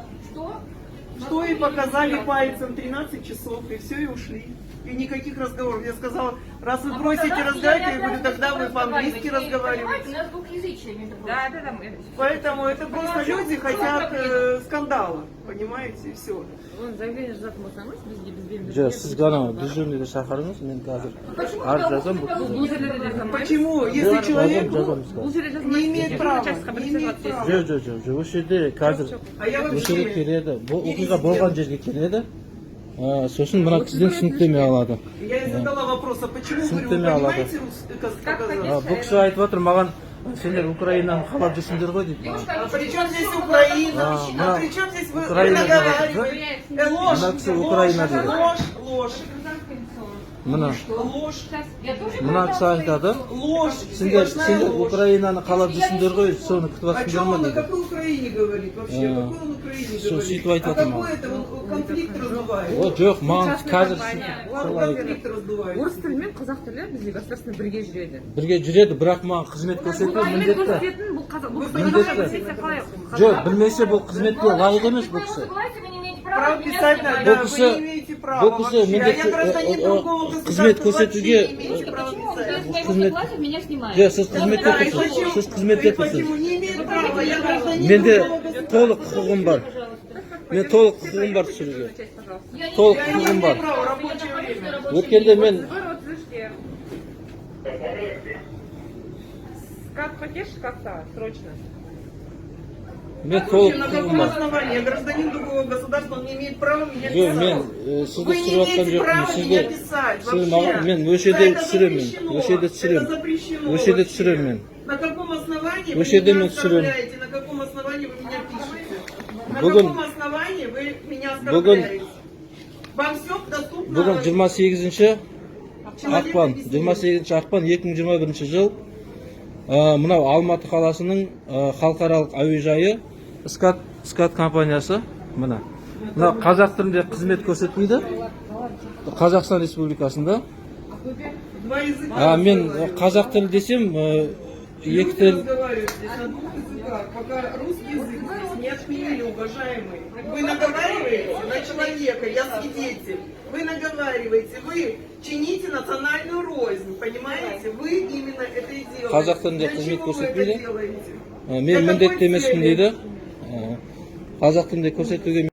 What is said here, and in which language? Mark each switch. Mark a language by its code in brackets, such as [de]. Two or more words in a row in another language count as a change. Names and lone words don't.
[ru] Что и показали пальцем 13 часов, и все, и ушли. И никаких разговоров. Я сказала, раз вы просите разговаривать, я говорю, тогда вы по-английски разговариваете. У нас двухязычие между прочим. Да. Поэтому это просто люди хотят скандала, понимаете, и все. [kk] Он заявление жазатын болсаңыз, бізге Жоқ, сіз ғана дежурныйды шақырыңыз, мен қазір арыз жазамын. бұл жерлерде жазамын. [ru] Почему? Если человек [kk] Бұл жерде жазамын. [ru] не имеет права, не имеет права. [kk] Жоқ, осы жерде қазір осы жерге келеді, бұл оқиға болған жерге келеді, сосын мына кісіден түсініктеме алады. [ru] Я ей задала вопрос, а почему, говорю, вы [kk] Түсініктеме алады. [ru] понимаете русский язык? [kk] Бұл кісі айтып отыр маған, сендер Украинаны қалап жүрсіңдер ғой дейді. [ru] А при чем здесь Украина? А при чем здесь вы наговариваете? Ложь, [kk] Мына кісі Украина дейді. [ru] ложь. [kk] Мына [ru] Ложь. [kk] мына кісі айтады, [ru] Ложь. [kk] сендер Украинаны қалап жүрсіңдер ғой, соны күтіп [ru] О [kk] жатсыңдар [ru] чем [kk] ма [ru] он, на [kk] дейді. [ru] какой Украине говорит вообще? О какой он Украине Что, говорит? ситуация А там, какой это? Он конфликт раздувает. О, [kk] жоқ, маған қазір [ru] Он [kk] солай [ru] конфликт раздувает. [kk] Орыс тілі мен қазақ тілі бізде государственно бірге жүреді. бірге жүреді, бірақ маған қызмет көрсету міндетті. көрсететін бұл Міндетті. Жоқ, білмесе бұл қызметке лайық емес бұл кісі. [ru] Право писать надо, [kk] Бұл [ru] вы [kk] кісі [ru] не имеете права [kk] бұл кісі [ru] вообще. А я [kk] міндетті [ru] гражданин другого [kk] қызмет [ru] государства, [kk] көрсетуге [ru] вообще не имеете права писать. [kk] қызмет [ru] меня снимает. [kk] жоқ, сіз қызметте [ru] Да, и [kk] тұрсыз, [ru] почему? [kk] сіз қызметте [ru] И почему [kk] тұрсыз. [ru] не имеет права? Я гражданин [kk] Менде [ru] другого государства. [kk] толық құқығым бар. Мен толық құқығым бар түсіруге. Толық [ru] Я не [kk] құқығым [ru] имею [kk] бар. [ru] права, рабочее время. [kk] Өткенде мен [ru] Как поддержишь как-то срочно? [kk] мен толық [ru] На [kk] құқығым [ru] каком [kk] бар. [ru] основании? Я гражданин другого государства, он не имеет права меня [kk] Жоқ, мен [ru] писать. [kk] сізді [ru] Вы не [kk] түсіріп жатқан [ru] имеете права [kk] жоқпын. [ru] меня писать [kk] сіз [ru] вообще. [kk] маған мен осы жерде [ru] Это [kk] түсіремін. [ru] запрещено. [kk] Осы жерде [ru] Это [kk] түсіремін. [ru] запрещено [kk] Осы жерде [ru] вообще. [kk] түсіремін мен. [ru] На каком основании вы [kk] Осы жерде [ru] меня [kk] мен түсіремін. [ru] оскорбляете? На каком основании вы меня пишете? На [kk] Бүгін [ru] каком основании вы меня оскорбляете? Вам все доступно? [kk] бүгін 28 ақпан 28 ақпан 2021 жыл мынау Алматы қаласының халықаралық әуежайы скат компаниясы мына қазақ тілінде қызмет көрсетпейді Қазақстан Республикасында. [ru] Два языка. [kk] Мен қазақ тілі десем екі [ru] Люди [kk] тіл [ru] разговаривают здесь на двух языках, пока русский язык здесь не отменили, уважаемые. Вы наговариваете на человека, я свидетель. Вы наговариваете, вы чините национальную рознь, понимаете? Вы именно это и делаете. [kk] қазақ тілінде [ru] Для [kk] қызмет [ru] чего вы это [kk] көрсетпейді. [ru] делаете? [kk] Мен [ru] Для какой [kk] міндетті емеспін [ru] цели? [kk] дейді. Қазақ тілінде көрсетуге